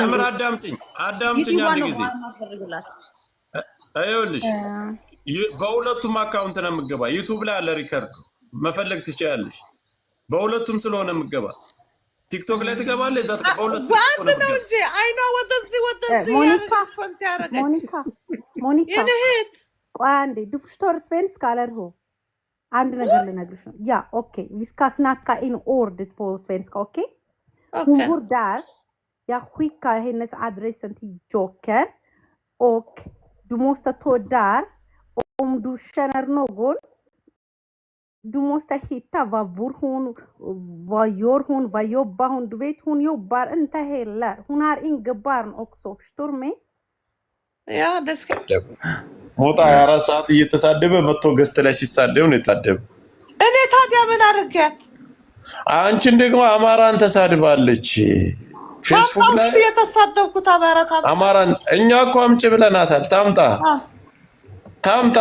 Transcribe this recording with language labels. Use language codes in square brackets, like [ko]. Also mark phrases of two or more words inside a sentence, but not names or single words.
[am] ተምር አዳምጪኝ አንድ ጊዜ አይውልሽ በሁለቱም አካውንት ነው የምገባ። ዩቲዩብ ላይ አለ ሪከርድ መፈለግ ትችያለሽ። በሁለቱም ስለሆነ የምገባ ቲክቶክ ላይ ትገባለህ። እዛ በሁለቱም ነው እንጂ አይኗ ወደዚህ [sv] ሞኒካ [am] ቆይ አንዴ [sv] du förstår svenska eller hur? [am] አንድ ነገር ልነግርሽ ነው። ያ ኦኬ [sv] vi ska snacka in ordet på svenska, okej? Hon bor där. Jag skickar hennes adressen till Joker och du måste ta där. Om du känner någon, du måste hitta vad bor hon, vad gör hon, vad jobbar hon. Du vet hon jobbar inte heller. Hon har inga barn också, förstår du mig? Ja, det ska [am] ሞታ 24 ሰዓት እየተሳደበ መጥቶ ገስት ላይ ሲሳደብ ነው የታደበ። እኔ ታዲያ ምን አደረጋት? አንቺን ደግሞ አማራን ተሳድባለች። ፌስቡክ ላይ የተሳደብኩት አማራን እኛ እኮ አምጪ ብለናታል። ታምጣ